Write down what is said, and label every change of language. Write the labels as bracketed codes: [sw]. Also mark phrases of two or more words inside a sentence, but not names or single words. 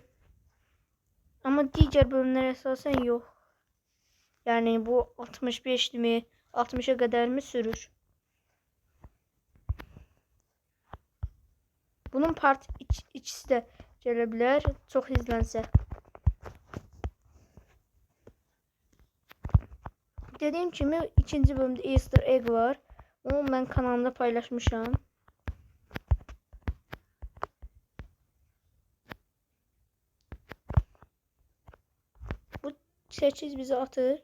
[az] Amma digər bölümlər əsasən yox. Yəni bu 65-mi, 60-a qədərmi sürür? Bunun ikisi de gələ bilər. Çox izlənsə. [tr] Dediğim kimi ikinci bölümde [en] Easter egg [tr] var. Onu ben kanalımda paylaşmışam. [az] Bu 8 bizi atır.